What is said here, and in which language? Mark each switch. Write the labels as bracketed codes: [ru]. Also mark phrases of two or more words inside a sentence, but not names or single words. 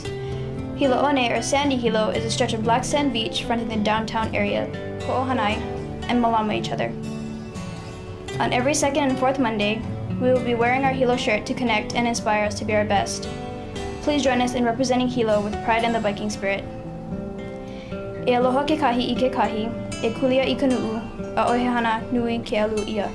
[en] Hilo One, or Sandy Hilo, is a stretch of black sand beach fronting the downtown area, Ho'ohanai, and Malama each other. On every 2nd and 4th Monday, we will be wearing our Hilo shirt to connect and inspire us to be our best. Please join us in representing Hilo with pride and the Viking spirit. [haw] E aloha ke kahi I ke kahi, e kulia I ka nu'u, a ohehana nui ke alu ia.